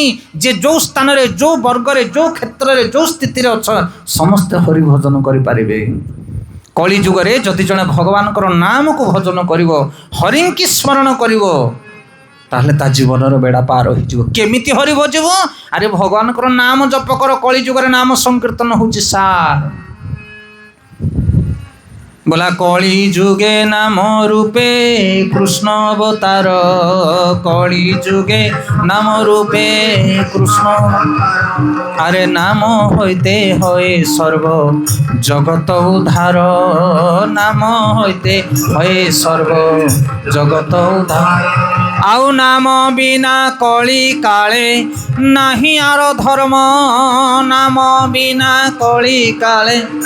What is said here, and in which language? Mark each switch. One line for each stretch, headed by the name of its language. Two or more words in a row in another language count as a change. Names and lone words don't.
Odia: ଯେ ଯେଉଁ ସ୍ଥାନରେ ଯେଉଁ ବର୍ଗରେ ଯେଉଁ କ୍ଷେତ୍ରରେ ଯେଉଁ ସ୍ଥିତିରେ ଅଛ ସମସ୍ତେ ହରିଭଜନ କରିପାରିବେ। କଳିଯୁଗରେ ଯଦି ଜଣେ ଭଗବାନଙ୍କର ନାମକୁ ଭଜନ କରିବ, ହରିଙ୍କି ସ୍ମରଣ କରିବ, ତାହେଲେ ତା ଜୀବନର ବେଡ଼ା ପାର ହୋଇଯିବ। କେମିତି ହରି ଭଜିବ? ଆରେ ଭଗବାନଙ୍କର ନାମ ଜପ କର। କଳିଯୁଗରେ ନାମ ସଂକୀର୍ତ୍ତନ ହେଉଛି ସାର।
Bangla: বোলা কলি যুগে নাম রূপে কৃষ্ণ অবতার, কলি যুগে নাম রূপে কৃষ্ণ। আরে নাম হতে হয় সর্ব জগত উদ্ধার, নাম হতে হয় সর্ব জগত উদ্ধার। আউ নাম বিনা কলি কালে নাহি আর ধর্ম, নাম বিনা কলি কালে